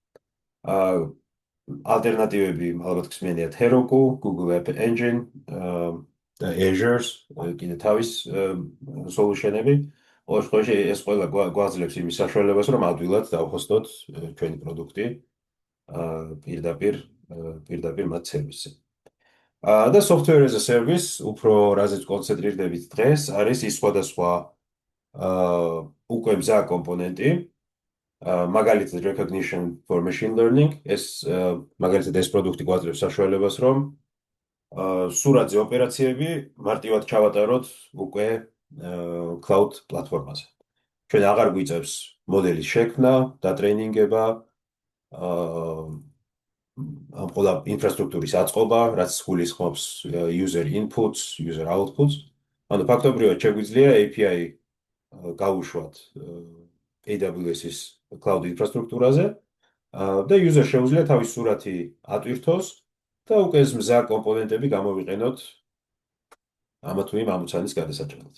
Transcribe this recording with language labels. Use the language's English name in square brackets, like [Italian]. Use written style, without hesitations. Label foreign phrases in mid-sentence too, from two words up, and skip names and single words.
[Georgian] ალტერნატივები ალბათ გსმენიათ Heroku, Google App Engine, Azure, კიდე თავის solution-ები. ყოველ შემთხვევაში ეს ყველა გვაძლევს იმის საშუალებას, რომ ადვილად დავჰოსტოთ ჩვენი პროდუქტი პირდაპირ მათ სერვისზე. [English] და software as a service, [Georgian] უფრო რაზეც კონცენტრირდებით დღეს, არის ის სხვადასხვა უკვე მზა კომპონენტი, მაგალითად [English] recognition for machine learning, [Georgian] ეს მაგალითად ეს პროდუქტი გვაძლევს საშუალებას, რომ სურათზე ოპერაციები მარტივად ჩავატაროთ უკვე cloud პლატფორმაზე. ჩვენ აღარ გვიწევს მოდელის შექმნა, დატრეინინგება, ამ ყველა ინფრასტრუქტურის აწყობა, რაც გულისხმობს [English] user inputs, user outputs. [Georgian] ანუ ფაქტობრივად შეგვიძლია API გავუშვათ AWS-ის cloud ინფრასტრუქტურაზე და user შეუძლია თავის სურათი ატვირთოს და უკვე ეს მზა კომპონენტები გამოვიყენოთ ამ თუ იმ ამოცანის გადასაჭრელად.